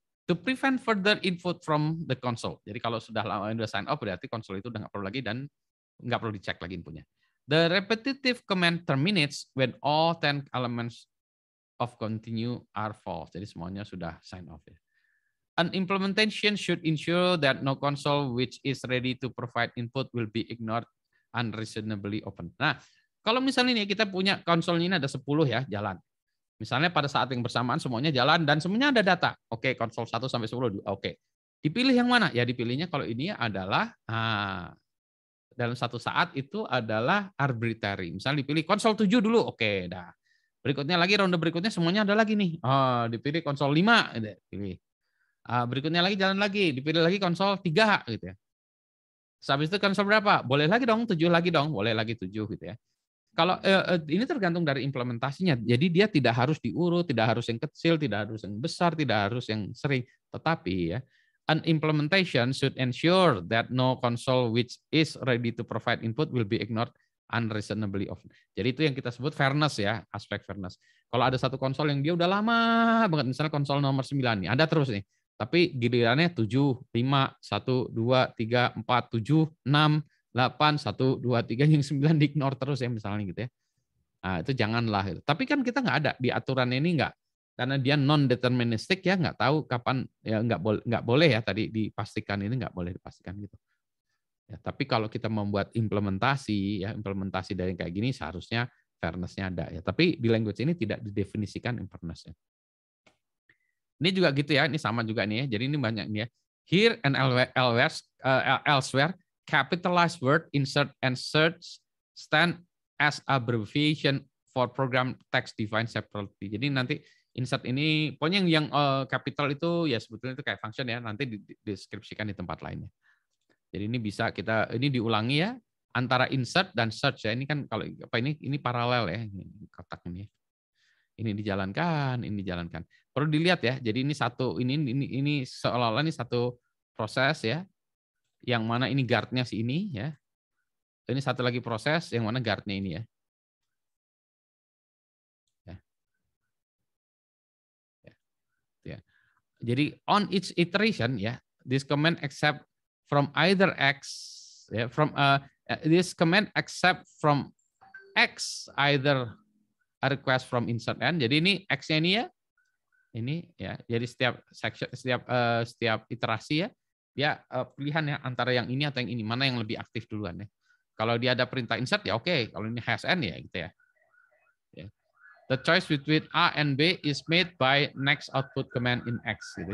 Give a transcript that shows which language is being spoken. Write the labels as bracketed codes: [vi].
[en] To prevent further input from the console. [id] Jadi kalau sudah sign off berarti konsol itu udah nggak perlu lagi dan nggak perlu dicek lagi inputnya. [en] The repetitive command terminates when all 10 elements of continue are false. [id] Jadi semuanya sudah sign off ya. [en] An implementation should ensure that no console which is ready to provide input will be ignored unreasonably open. [id] Nah, kalau misalnya ini kita punya konsolnya ini ada 10 ya jalan. Misalnya pada saat yang bersamaan semuanya jalan dan semuanya ada data. Oke, konsol 1 sampai 10. Oke. Dipilih yang mana? Ya dipilihnya kalau ini adalah dalam satu saat itu adalah arbitrary. Misalnya dipilih konsol 7 dulu. Oke, dah. Berikutnya lagi ronde berikutnya semuanya ada lagi nih. Oh, dipilih konsol 5, pilih. Berikutnya lagi jalan lagi, dipilih lagi konsol 3 gitu ya. Habis itu konsol berapa? Boleh lagi dong 7 lagi dong, boleh lagi 7 gitu ya. Kalau ini tergantung dari implementasinya. Jadi dia tidak harus diurut, tidak harus yang kecil, tidak harus yang besar, tidak harus yang sering. Tetapi ya, [en] an implementation should ensure that no console which is ready to provide input will be ignored unreasonably often. [id] Jadi itu yang kita sebut fairness ya, aspek fairness. Kalau ada satu konsol yang dia udah lama banget, misalnya konsol nomor 9 nih, ada terus nih. Tapi gilirannya 7, 5, 1, 2, 3, 4, 7, 6, 8, 1, 2, 3, yang 9 di ignore terus ya misalnya gitu ya. Nah, itu janganlah. Gitu. Tapi kan kita nggak ada di aturan ini nggak, karena dia non deterministik ya, nggak tahu kapan ya, nggak boleh ya tadi dipastikan, ini nggak boleh dipastikan gitu. Ya, tapi kalau kita membuat implementasi ya, implementasi dari kayak gini seharusnya fairness-nya ada ya. Tapi di language ini tidak didefinisikan fairness-nya. Ini juga gitu ya, ini sama juga nih ya. Jadi ini banyak nih ya. [en] Here and elsewhere capitalized word, insert, and search stand as abbreviation for program text defined separately. [id] Jadi nanti insert ini, pokoknya yang capital itu ya sebetulnya itu kayak function ya, nanti dideskripsikan di tempat lainnya. Jadi ini bisa kita, ini diulangi ya, antara insert dan search ya. Ini kan kalau apa ini paralel ya, ini kotak ini. Ini dijalankan, ini dijalankan. Perlu dilihat ya. Jadi ini satu, ini seolah-olah ini satu proses ya. Yang mana ini guard-nya si ini ya. Ini satu lagi proses yang mana guard-nya ini ya. Ya. [en] Jadi on each iteration ya, this command accept from either X ya, from this command accept from X either a request from insert N. [id] Jadi ini X-nya ini ya. Ini ya. Jadi setiap section, setiap iterasi ya, dia pilihan ya antara yang ini atau yang ini, mana yang lebih aktif duluan ya. Kalau dia ada perintah insert ya oke, kalau ini has N ya gitu ya. [en] The choice between A and B is made by next output command in X gitu.